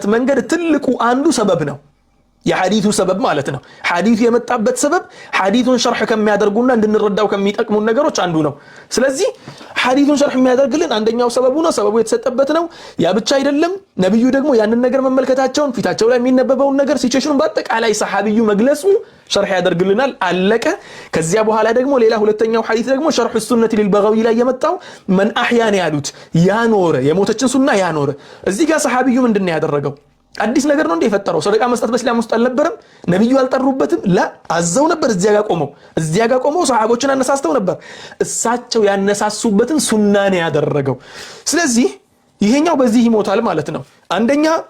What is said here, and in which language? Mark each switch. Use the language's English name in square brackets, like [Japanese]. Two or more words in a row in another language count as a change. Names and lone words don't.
[Amharic] መንገድ ትልቁ አንዱ ሰበብ ነው የሐዲሱ ሰበብ ማለት ነው ሐዲሱ የመጣበት ሰበብ ሐዲሱን ሸርህ ከሚያደርጉና እንድንረዳው ከሚጠቅሙ ነገሮች አንዱ ነው ስለዚህ ሐዲሱን ሸርህ የሚያደርግልን አንደኛው ሰበቡ ነው ሰበቡ የተሰጠበት ነው ያ ብቻ አይደለም ነብዩ ደግሞ ያንን ነገር መመልከታቸውን ፊታቸው ላይ የሚነበበው ነገር ሲቹዌሽኑን በአጠቃላይ ሰሃቢዩ መግለጹ ሸርህ ያደርግልናል አለቀ ከዚያ በኋላ ደግሞ ሌላ ሁለተኛው ሐዲስ ደግሞ ሸርህ [Arabic] السنة للبغوي [Amharic] ላይ የመጣው [Arabic] من احيا [Amharic] ያሉት ያኖረ የሞተችን ሱና ያኖረ እዚህ ጋር ሰሃቢዩ ምንድነው ያደረገው አዲስ ነገር ነው እንደ የፈጠረው ሰደቃ መስጠት በእስላም ውስጥ አልነበረም ነብዩ አልጠሩበትም ላ አዘው ነበር እዚያ ጋር ቆመው ሰሃቦችን አነሳስተው ነበር እሳቸው ያነሳሱበትን ሱና ነው ያደረገው ስለዚህ ይሄኛው በዚህ ይሞታል ማለት ነው አንደኛ